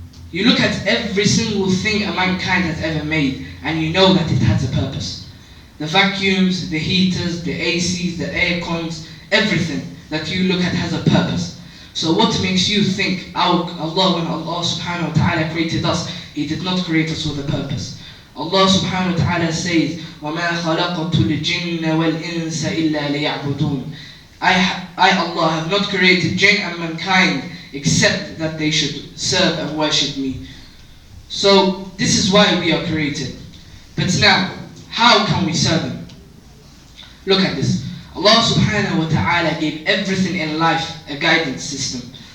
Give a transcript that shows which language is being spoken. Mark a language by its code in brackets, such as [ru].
[en] You look at every single thing a mankind has ever made, and you know that it has a purpose. The vacuums, the heaters, the ACs, the air cons, everything that you look at has a purpose. So what makes you think when Allah subhanahu wa ta'ala created us, He did not create us with a purpose? [ar] Allah subhanahu wa ta'ala says, وَمَا خَلَقْتُ الْجِنَّ وَالْإِنسَ إِلَّا لِيَعْبُدُونَ. [en] I, Allah, have not created jinn and mankind except that they should serve and worship me. So this is why we are created. But now, how can we serve Him? Look at this. Allah subhanahu wa ta'ala gave everything in life a guidance system.